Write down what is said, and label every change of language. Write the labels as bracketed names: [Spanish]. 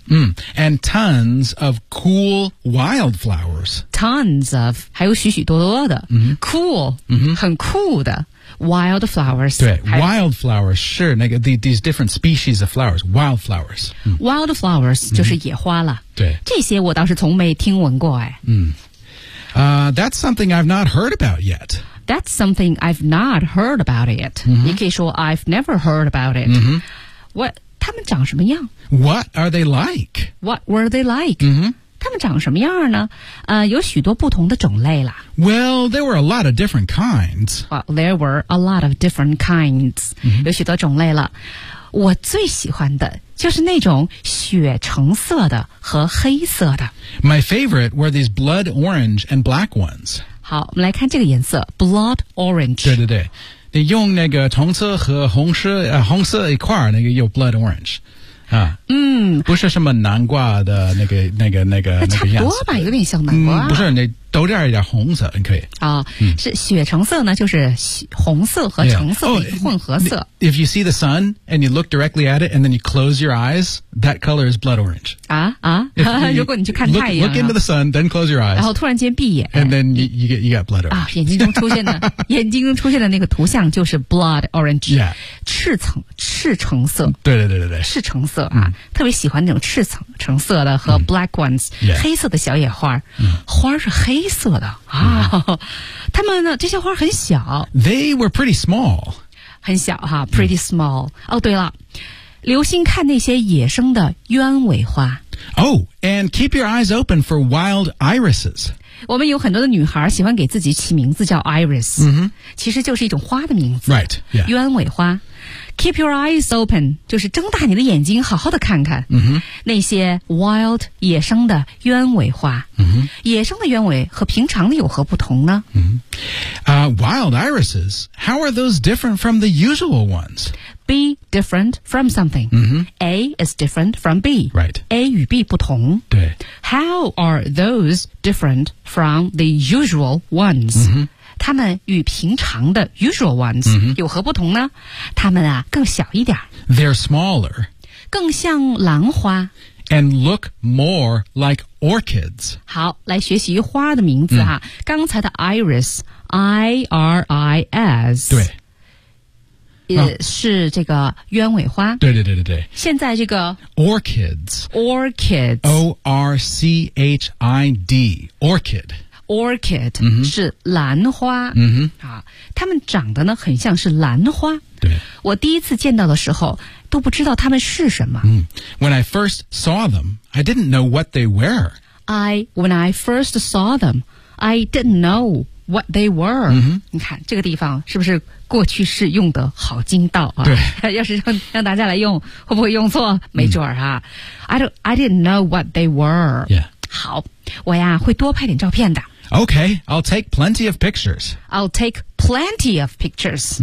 [English] mm-hmm. and tons of cool wildflowers [Chinese] tons of 还有许许多多的、 mm-hmm. [English] cool、 mm-hmm. [Chinese] 很酷的 wildflowers [English] 对 wildflowers [Chinese] 是那个 [English] these different species of flowers wildflowers、 [Chinese] 嗯、wildflowers 就是野花了、嗯、对这些我倒是从没听闻过、哎 [English] 嗯 that's something I've not heard about yet that's something I've not heard about yet、嗯、 [Chinese] 你可以说 [English] I've never heard about it、嗯、 [Chinese] what 他们长什么样 [English] what are they like what were they like、嗯 [Chinese] 它们长什么样呢？有许多不同的种类啦。 [English] Well, there were a lot of different kinds. Well, there were a lot of different kinds.、 Mm-hmm. [Chinese] 有许多种类了。我最喜欢的就是那种血橙色的和黑色的。 [English] My favorite were these blood orange and black ones. [Chinese] 好，我们来看这个颜色 ，blood orange。对对对，你用那个橙色和红色一块儿，那个有 blood orange。啊、嗯，不是什么南瓜的那个差不多吧，有点像南瓜、嗯。不是，那都这样一点红色，你可以。啊、哦嗯，是血橙色呢，就是红色和橙色的混合色。 [English] Yeah. Oh, if you see the sun and you look directly at it and then you close your eyes, that color is blood orange. [Chinese] 啊如果你去看太阳 [English] look into the sun, then close your eyes. [Chinese] 然后突然间闭眼 [English] ，and then you get blood orange. [Chinese] 啊，眼睛中出现的眼睛中出现的那个图像就是 blood orange. [English] Yeah. [Chinese] 赤橙色。对对对对对。赤橙色啊、嗯、特别喜欢那种赤橙色的和 [English] black ones,、嗯 yeah. [Chinese] 黑色的小野花。嗯、花是黑色的啊。他、嗯、们呢这些花很小。 [English] They were pretty small. [Chinese] 很小哈 , [English] pretty small.、 [Chinese] 嗯、哦对了留心看那些野生的鸢尾花。 [English] Oh, and keep your eyes open for wild irises. [Chinese] 我们有很多的女孩喜欢给自己起名字叫 iris、 mm-hmm. 其实就是一种花的名字 [English] Right, yeah. [Chinese] 鸢尾花 [English] Keep your eyes open [Chinese] 就是睁大你的眼睛好好的看看、 mm-hmm. 那些 wild 野生的鸢尾花、 mm-hmm. 野生的鸢尾和平常的有何不同呢、 mm-hmm. [English] Wild irises, how are those different from the usual ones? B, different from something.、 Mm-hmm. A is different from B. Right. [Chinese] A 与 B 不同。对。 [English] How are those different from the usual ones?、 Mm-hmm. [Chinese] 他们与平常的 [English] usual ones、 mm-hmm. [Chinese] 有何不同呢？他们啊，更小一点。 [English] They're smaller. [Chinese] 更像兰花。 [English] And look more like orchids. [Chinese] 好，来学习花的名字啊。Mm-hmm. 刚才的 iris, I-R-I-S. 对。是这个鸢尾花。对对对对对。现在这个 [English] Orchids Orchids O-R-C-H-I-D Orchid Orchid、 mm-hmm. [Chinese] 是兰花、 mm-hmm. 啊、它们长得呢很像是兰花。对，我第一次见到的时候都不知道它们是什么、 mm. [English] When I first saw them I didn't know what they were When I first saw them I didn't knowWhat they were、 mm-hmm. [Chinese] 你看这个地方是不是过去式用得好精到啊对要是 让大家来用会不会用错没准啊、mm. [English] I didn't know what they were、 yeah. [Chinese] 好我呀会多拍点照片的 [English] OK I'll take plenty of pictures I'll take plenty of pictures、